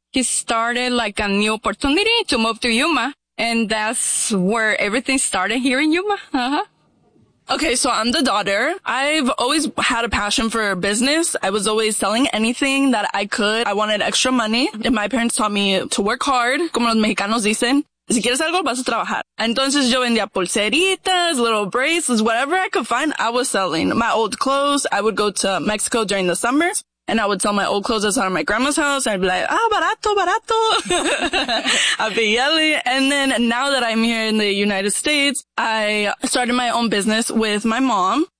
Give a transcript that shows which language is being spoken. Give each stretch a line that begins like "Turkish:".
English: He started like a new opportunity to move to Yuma. And that's where everything started here in Yuma. Okay, so I'm the daughter. I've always had a passion for business. I was always selling anything that I could. I wanted extra money. And my parents taught me to work hard.
Spanish: Como los mexicanos dicen, si quieres algo, vas a trabajar. Entonces yo vendía pulseritas,
English: little bracelets, whatever I could find, I was selling. My old clothes, I would go to Mexico during the summers. And I would sell my old clothes outside of my grandma's house. And I'd be like, ah,
Spanish: barato, barato.
English: I'd be yelling. And then now that I'm here in the United States, I started my own business with my mom.